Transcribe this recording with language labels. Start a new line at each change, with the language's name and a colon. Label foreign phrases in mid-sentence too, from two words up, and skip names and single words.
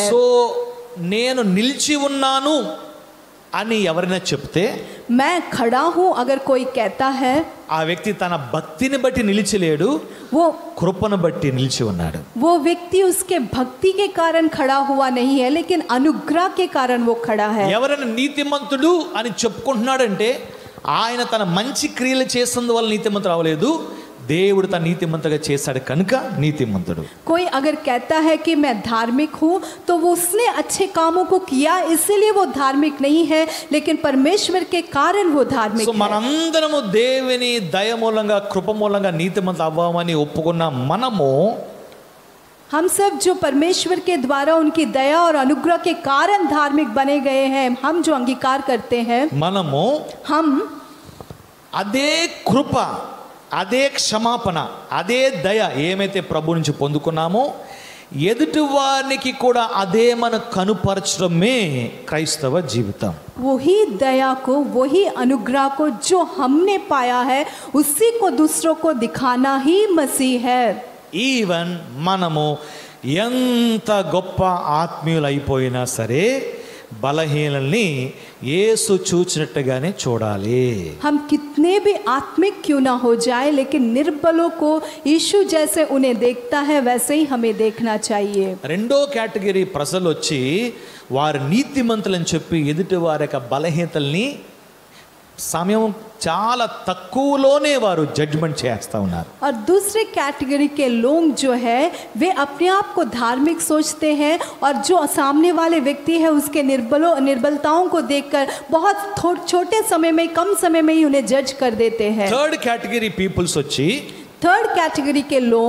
Telugu: సో నేను నిలిచి ఉన్నాను అని ఎవరైనా చెప్తే
Hindi: मैं खड़ा हूँ अगर कोई कहता है,
Telugu: ఆ వ్యక్తి తన భక్తిని బట్టి నిలిచలేడు,
Hindi: वो
Telugu: కృపను బట్టి నిలిచి ఉన్నాడు.
Hindi: वो व्यक्ति उसके भक्ति के कारण खड़ा हुआ नहीं है, लेकिन अनुग्रह के कारण वो खड़ा है।
Telugu: ఎవరైనా నీతిమంతుడు అని చెప్పుకుంటున్నాడంటే ఆయన తన మంచి క్రియలు చేసినందువల్ల నీతిమంతుడు అవ్వలేదు, దేవుడు తన నీతిమంతుగా చేశాడు కనుక నీతిమంతుడు.
Hindi: कोई अगर कहता है कि मैं धार्मिक हूँ तो वो उसने अच्छे कामों को किया इसलिए वो धार्मिक नहीं है, लेकिन परमेश्वर के कारण वो धार्मिक
Telugu: సో
Hindi: है।
Telugu: మనందరము దేవుని దయ మూలంగా కృప మూలంగా నీతిమంతులు అవ్వామని ఒప్పుకున్న మనము
Hindi: हम सब जो परमेश्वर के द्वारा उनकी दया और अनुग्रह के कारण धार्मिक बने गए हैं, हम जो अंगीकार करते हैं,
Telugu: మనము
Hindi: हम
Telugu: అదే కృప, అదే క్షమాపణ, అదే దయ ఏమైతే ప్రభు నుంచి పొందుకున్నామో ఎదుటి వారికి కూడా అదే మనం కనుపరచడమే క్రైస్తవ జీవితం.
Hindi: वही दया को, वही अनुग्रह को जो हमने पाया है उसी को दूसरों को दिखाना ही मसीह है।
Telugu: ఈవెన్ మనము ఎంత గొప్ప ఆత్మీయులైపోయినా సరే బలహీనల్ని యేసు చూచినట్టుగానే చూడాలి.
Hindi: हम कितने भी आत्मिक क्यों ना हो जाए, लेकिन निर्बलों को यीशु जैसे उन्हें देखता है वैसे ही हमें देखना चाहिए।
Telugu: రెండో కేటగిరీ ప్రజలు వచ్చి వారు నీతిమంతులని చెప్పి ఎదుటి వారి యొక్క బలహీనతల్ని సమయం చాలా తక్కువలోనే వారు జడ్జ్మెంట్ చేస్తూ ఉన్నారు.
Hindi: और दूसरे कैटेगरी के लोग जो है वे अपने आप को धार्मिक सोचते हैं और जो सामने वाले व्यक्ति है उसके निर्बलताओं को देखकर बहुत छोटे समय में, कम समय में ही उन्हें जज कर देते हैं।
English: third category peoples
Telugu: వచ్చి
English: third category
Hindi: के लोग